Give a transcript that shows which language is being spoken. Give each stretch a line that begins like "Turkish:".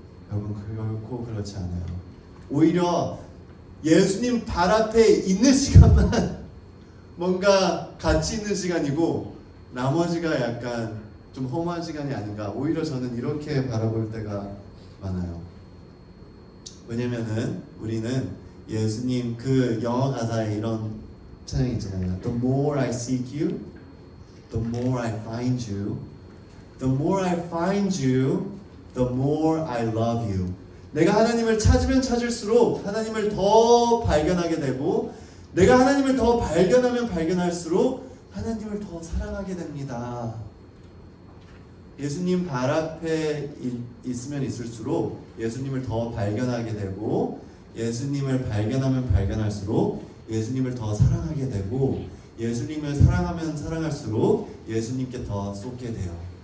Korean: 여러분 결코 그렇지 않아요. 오히려 예수님 발 앞에 있는 시간만 뭔가 가치 있는 시간이고 나머지가 약간 좀 험한 시간이 아닌가. 오히려 저는 이렇게 바라볼 때가 많아요. 왜냐면은 우리는 예수님 그 영어 가사에 이런 찬양이 있잖아요.
English: The more I seek you, the more I find you. The more I find you, the more I love you.
Korean: 내가 하나님을 찾으면 찾을수록 하나님을 더 발견하게 되고 내가 하나님을 더 발견하면 발견할수록 하나님을 더 사랑하게 됩니다. 예수님 발 앞에 있으면 있을수록 예수님을 더 발견하게 되고 예수님을 발견하면 발견할수록 예수님을 더 사랑하게 되고 예수님을 사랑하면 사랑할수록 예수님께 더 쏟게 돼요.